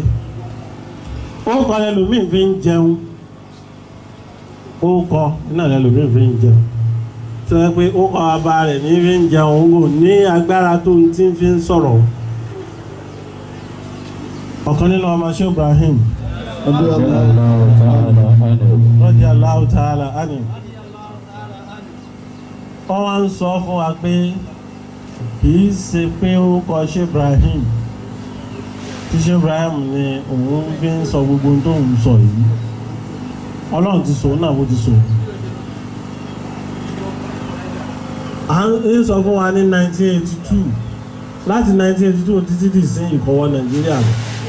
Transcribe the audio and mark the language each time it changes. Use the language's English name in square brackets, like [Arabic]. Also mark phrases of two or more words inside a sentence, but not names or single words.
[Yoruba] Orúkọ ẹlòmíì fi ń jẹun orúkọ náà ẹlòmíì fi ń jẹun. Sọ pé orúkọ bàbá rẹ̀ ní fi ń jẹun kò ní agbára tó ń tí ń fi ń sọ̀rọ̀. Ọ̀kan nínú ọmọ Sheikh Ibrahim [Arabic] رضي الله تعالى عنه [Yoruba] wọ́n wá ń sọ fún wa pé kìí ṣe pé orúkọ Sheikh Ibrahim tí Sheikh Ibrahim ni òun fi ń sọ gbogbo tó ń sọ yìí Ọlọ́run ti sọ náà bó ti sọ. À ń sọ fún wa ní 1982 láti 1982 títí dì sí ìkọwọ́ Nàìjíríà lọ.